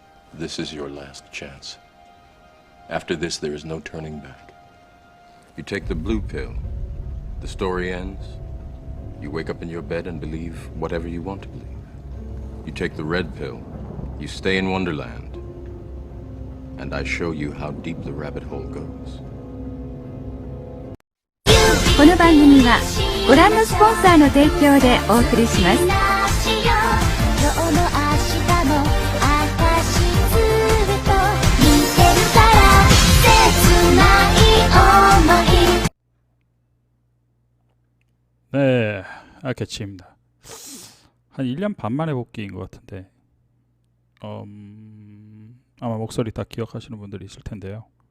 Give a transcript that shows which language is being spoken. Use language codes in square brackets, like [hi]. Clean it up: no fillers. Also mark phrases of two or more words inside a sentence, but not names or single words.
[en] This is your last chance. After this, there is no turning back. You take the blue pill. The story ends. You wake up in your bed and believe whatever you want to believe. You take the red pill. You stay in Wonderland. And I show you how deep the rabbit hole goes. [ja] この番組はご覧のスポンサーの提供でお送りします。 [ko] 네, 아케치입니다. 한 1년 반 만에 복귀인 것 같은데 아마 목소리 다 기억하시는 분들이 있을 텐데요.